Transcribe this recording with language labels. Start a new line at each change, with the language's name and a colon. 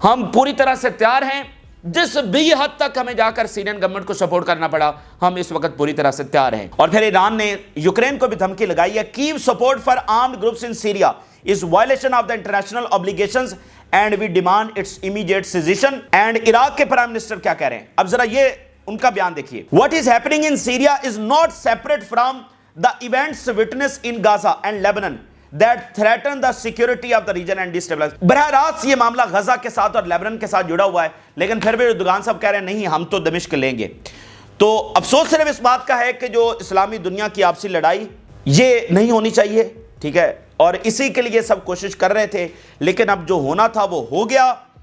Urdu: ہم پوری طرح سے تیار ہیں, جس بھی حد تک ہمیں جا کر سیرین گورنمنٹ کو سپورٹ کرنا پڑا ہم اس وقت پوری طرح سے تیار ہیں. اور پھر ایران نے یوکرین کو بھی دھمکی لگائی ہے,
English: Q support for armed groups in Syria is violation of the international obligations and we demand its immediate cessation. And
Urdu: Iraq کے پرائم منسٹر کیا کہہ رہے ہیں, اب ذرا یہ ان کا بیان دیکھیے.
English: What is happening in Syria is not separate from the events witnessed in Gaza and Lebanon that threaten the security of the region and destabilize.
Urdu: براہ راست یہ معاملہ غزہ کے ساتھ اور لیبنن کے ساتھ جڑا ہوا ہے, لیکن پھر بھی اردوغان صاحب کہہ رہے ہیں نہیں ہم تو دمشق لیں گے. تو افسوس صرف اس بات کا ہے کہ جو اسلامی دنیا کی آپسی لڑائی یہ نہیں ہونی چاہیے, ٹھیک ہے, اور اسی کے لیے سب کوشش کر رہے تھے, لیکن اب جو ہونا تھا وہ ہو گیا.